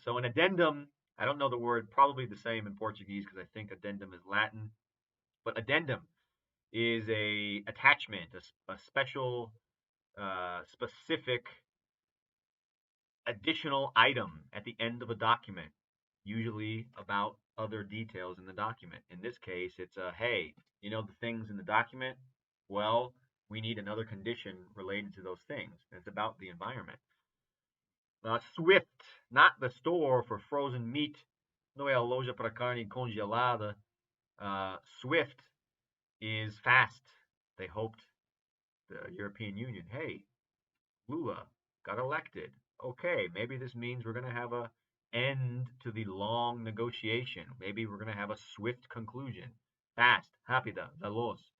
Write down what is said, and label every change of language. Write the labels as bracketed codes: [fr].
[en] So an addendum, I don't know the word, probably the same in Portuguese, because I think addendum is Latin, but addendum is a attachment, a special, specific additional item at the end of a document, usually about other details in the document. In this case, it's hey, the things in the document? Well, we need another condition related to those things. And it's about the environment. Swift, not the store for frozen meat. [pt] Não é a loja para carne congelada. [en] Swift is fast. They hoped, the European Union, hey, Lula got elected. Okay, maybe this means we're going to have a end to the long negotiation. Maybe we're going to have a swift conclusion. Fast, [pt] rapida, veloz.